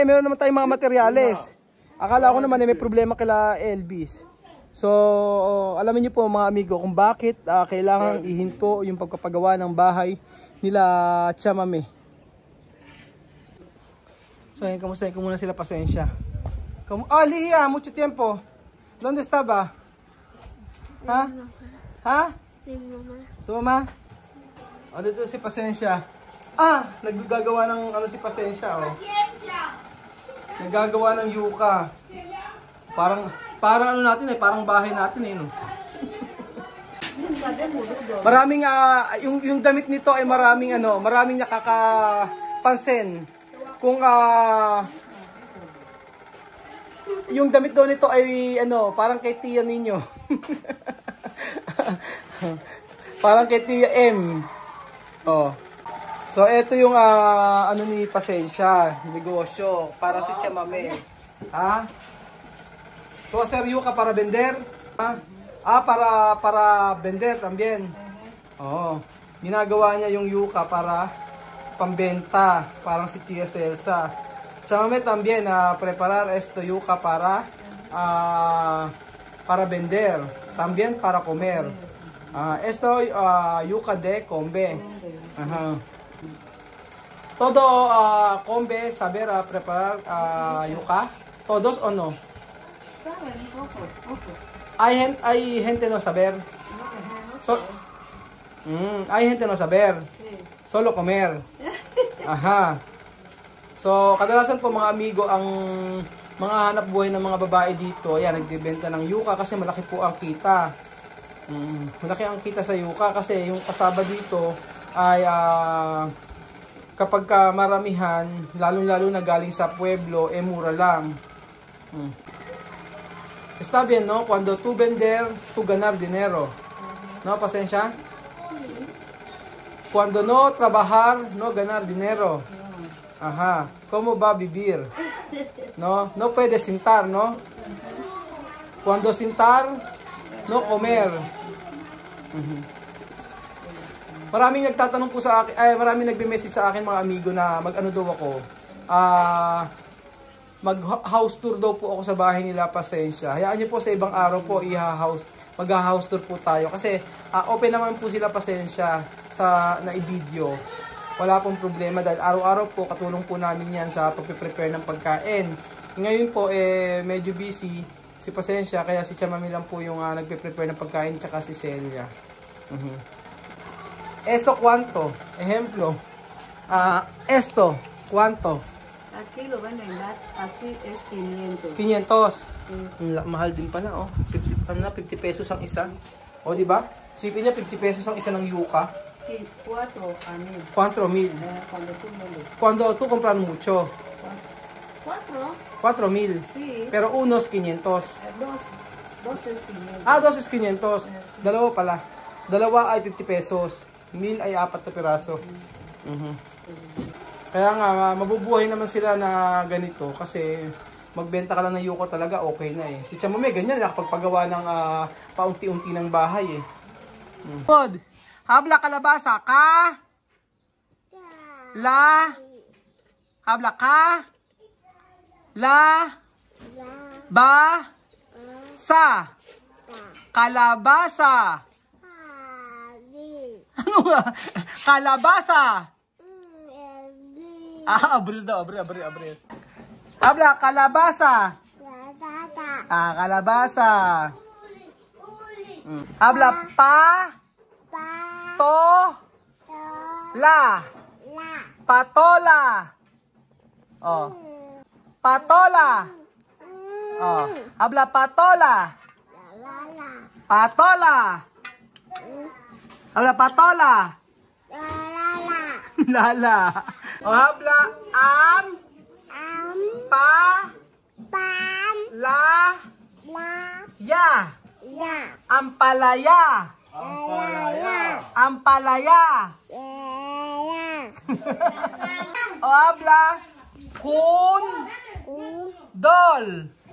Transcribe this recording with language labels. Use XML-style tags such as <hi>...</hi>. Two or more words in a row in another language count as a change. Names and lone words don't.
<tl>Meron naman tayong mga materyales. Akala ko naman may problema kila Elvis. So, alamin niyo po mga amigo kung bakit kailangan ihinto yung pagpapagawa ng bahay nila Chamame. So, ayun, kamustahin ko muna sila, pasensya.</tl> <es>Lihiya, mucho tiempo. ¿Dónde estaba? ¿Ha? ¿Ha? Tu mamá.</es> <tl>O, dito si Pasensya. Ah, naggagawa ng ano si Pasensya, oh. Naggagawa ng yuka. Parang ano natin eh, parang bahay natin eh, no. Maraming yung damit nito ay maraming nakakapansin. Kung yung damit daw nito ay parang kay Tia ninyo. Parang kay Tia M. Oh. So ito yung ano ni Pasensya, negosyo para si Chamame.</tl> <es>Ha?</es> <en>So sir,</en> <es>yuka para vender? Ha? Para vender también.</es> <tl>Oo. Ginagawa niya yung yuka para pambenta, parang si Tia Celsa.</tl> <es>Chamame también preparar esto yuka para vender, también para comer. Esto yuca de combe. Ajá. Todo combe saber preparar yuca? Todos o no? Hay gente no saber. Hay gente no saber. Solo comer. Ajá.</es> <tl>So, kadalasan po mga amigo, ang mga hanap buhay ng mga babae dito, ayan, nagbebenta ng yuka kasi malaki po ang kita. Malaki ang kita sa yuka kasi yung kasaba dito ay kapag maramihan, lalo na galing sa pueblo, mura lang.</tl> <es>Está bien, no? Cuando tú vender, tú ganar dinero. No, Pasensya? Cuando no trabajar, no ganar dinero. Ajá. ¿Cómo va a vivir? No, no puede sentar, no? Cuando sentar, no comer.</es> <tl>Maraming nagtatanong po sa akin, maraming nagme-message sa akin mga amigo na mag-ano daw ako. Mag-</tl> <en>house tour</en> <tl>daw po ako sa bahay nila, Pasensya. Hayaan niyo po sa ibang araw po mag-</tl> <en>house tour</en> <tl>po tayo kasi open naman po sila, Pasensya, sa i-video. Wala pong problema dahil araw-araw po katulong po namin yan sa pagpe-prepare ng pagkain. Ngayon po medyo busy si Pasensya kaya si Chamame lang po yung nagpe-prepare ng pagkain tsaka si Celia.</tl> <es>Eso cuánto? Ejemplo. Esto cuánto? Aquí lo venden, así es 500. 500.</es> <tl>Mahal din pala, oh. 50 pesos ang isa. O, di ba? Sipin niya 50 pesos ang isa ng yuca.</tl> <es>4,000. 4,000. Cuando tú compras mucho. 4,000. Sí. Pero unos 500. Dos es 500. Dos es 500.</es> <tl>Dalawa pala. Dalawa ay 50 pesos. 1,000 ay 4 na piraso. Kaya nga, mabubuhay naman sila na ganito kasi magbenta ka lang ng yuko talaga, okay na eh. Si Chamame, ganyan, nakapagpagawa ng paunti-unti ng bahay eh.</tl> <es>Habla kalabasa ka? La? Habla ka? La? Ba? Sa? Kalabasa?</es> <tl>Ano nga? Kalabasa? Abril daw, abril.</tl> <es>Habla kalabasa? Kalabasa. Habla pa? To? La? Patola? Oh. Patola? Oh. Habla patola? Patola? Habla patola? Lala. O habla pa la ya. Ampalaya. O habla kundol.</es>